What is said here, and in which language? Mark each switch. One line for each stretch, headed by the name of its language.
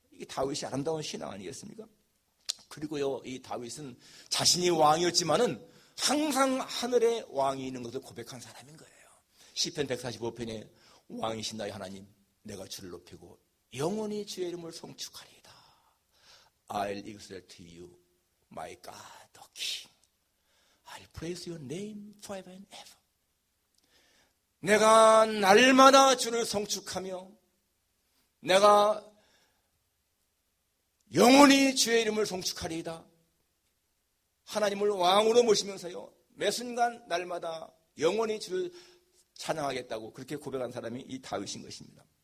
Korean: 이게 다윗이 아름다운 신앙 아니겠습니까? 그리고요, 이 다윗은 자신이 왕이었지만은 항상 하늘에 왕이 있는 것을 고백한 사람인 거예요. 시편 145편에 왕이신 나의 하나님, 내가 주를 높이고 영원히 주의 이름을 송축하리이다.
English: I'll exalt you, my God, the King. I'll praise your name forever and ever.
Korean: 내가 날마다 주를 송축하며 내가 영원히 주의 이름을 송축하리이다. 하나님을 왕으로 모시면서요, 매 순간 날마다 영원히 주를 찬양하겠다고 그렇게 고백한 사람이 이 다윗인 것입니다.